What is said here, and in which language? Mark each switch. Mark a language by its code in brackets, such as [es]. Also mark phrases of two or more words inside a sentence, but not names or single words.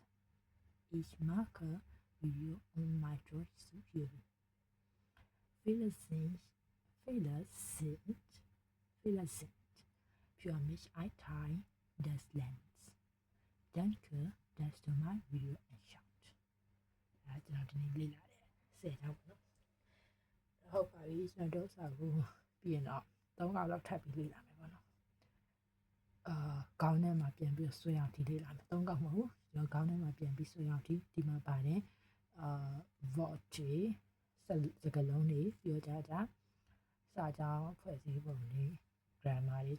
[de] Ich mache Video, um mein Deutsch zu üben. Fehler sind für mich ein Teil des Lernens. Danke, dass du mein Video anschaut. [my] ကျွန်တော်ဒီနေ့လေ့လာတယ်10ကြောင်းပေါ့နော်ဟုတ်ပါပြီကျွန်တော်စာကိုပြီးရင်တော့3ခါလောက်ထပ်ပြီးလေ့လာမယ်ပေါ့နော်ခေါင်းထဲမှာပြန်ပြီးဆွဲအောင်ဒီလေ့လာမယ်3ခါ မဟုတ်ဘူးကျွန်တော်ခေါင်းထဲမှာပြန်ပြီးဆွဲအောင်ဒီမှာပါတယ်vote စကားလုံးတွေပြောကြတာစာကြောင်းဖွဲ့စည်းပုံတွေ grammar တွေ